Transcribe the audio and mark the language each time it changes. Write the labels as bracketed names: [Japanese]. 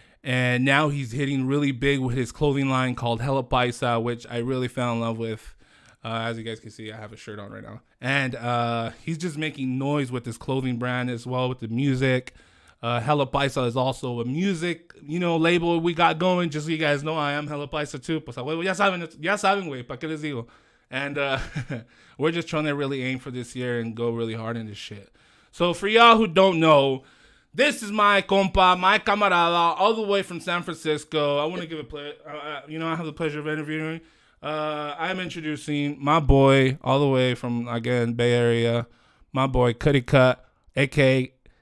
[English] And now he's hitting really big with his clothing line called Hella Paisa, which I really fell in love with. As you guys can see, I have a shirt on right now. And he's just making noise with his clothing brand as well with the music. Hella Paisa is also a music, you know, label we got going. Just so you guys know, I am Hella Paisa too. [Spanish] Pues, ya saben, güey, ¿pa' qué les digo? [English] And we're just trying to really aim for this year and go really hard in this shit. So for y'all who don't know, this is my compa, my camarada, all the way from San Francisco. I want to give a play. You know, I have the pleasure of interviewing. I'm introducing my boy, all the way from, again, Bay Area, my boy Cuddy Cut, a.k.a.